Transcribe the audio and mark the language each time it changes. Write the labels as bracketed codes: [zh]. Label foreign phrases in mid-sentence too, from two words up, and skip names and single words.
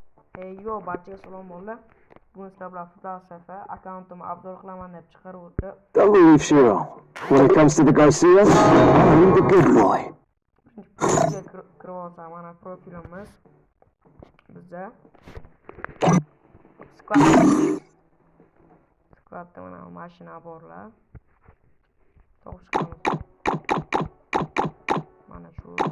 [uz] Yo, barchaga salom bo'ldi. Bugun sizlar bilan futbol safi akkauntimni Abdul qilaman deb chiqaruvdi. [en] Don't leave, Shiro. When it comes to the Garcias, I'm the good boy. [uz] Kirib mana profilimiz bizda. Squadda mana mashina borlar. To'g'ri. Mana shu.